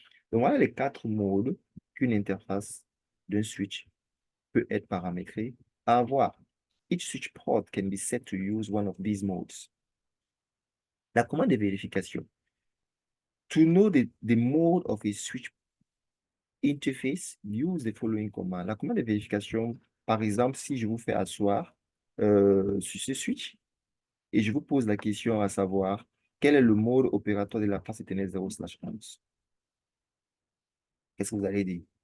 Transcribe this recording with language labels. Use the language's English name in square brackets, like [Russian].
[French] Donc, voilà les 4 modes qu'une interface d'un switch peut être paramétrée à avoir. [English] Each switch port can be set to use one of these modes. [French] La commande de vérification. [English] To know the mode of a switch interface, use the following command. [French] La commande de vérification, par exemple, si je vous fais asseoir sur ce switch et je vous pose la question à savoir quel est le mode opératoire de la face éternelle 0/11. Qu'est-ce que vous allez dire?